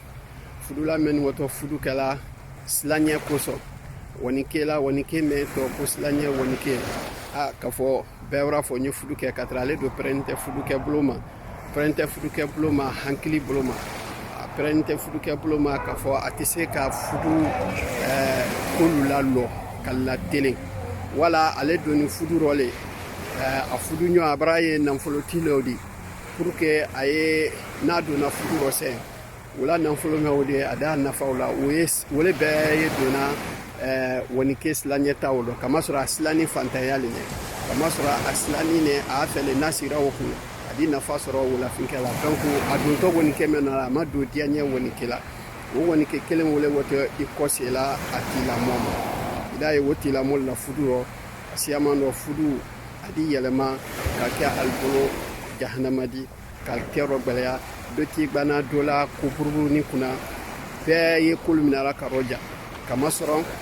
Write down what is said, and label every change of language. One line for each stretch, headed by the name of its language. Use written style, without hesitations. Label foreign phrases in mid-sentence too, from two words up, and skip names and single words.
Bambara: Fudula min wɔtɔ fudu kɛla silaɲɛ kosɔn wanike la wanike min tɔ ko silaɲɛ wanike k'a fɔ bɛɛ wɛrɛ fɔ n ye fudu kɛ ka tɛrɛ ale don pɛrɛn tɛ fudukɛ bolo ma pɛrɛn tɛ fudukɛ bolo ma hankili bolo ma a pɛrɛn tɛ fudukɛ bolo ma k'a fɔ a tɛ se ka fudu kolu lalɔ ka latelen wala ale doni fudu rɔ le a fudu ɲɔ a bara ye nafolotilew di
French: pour que
Bambara: a ye n'a donna fudu rɔ sɛ wala nafolo mɛ o de a da nafaw la o le bɛɛ ye donna wanike silaɲɛ taw lɔ kamasɔrɔ a silani fantanya le ɲɛ kamasɔrɔ a silani ne a fɛlɛ n'a sigira o kun a di nafa sɔrɔ wulafinkɛ la donc a dontɔ wanike mɛn na a ma don diyaɲɛ wanike la o wanike kelen wele wɔtɔ i kɔsela a tilamɔ ma i da ye o tilamɔ la fudu rɔ a siyaman dɔ fudu a di yɛlɛma ka kɛ alibolo jahanamadi ka kɛ rɔ gbɛlɛya dɔ t'i gbanna dɔ la ko buruburu kunna bɛɛ ye kolo minara ka rɔ ja kamasɔrɔ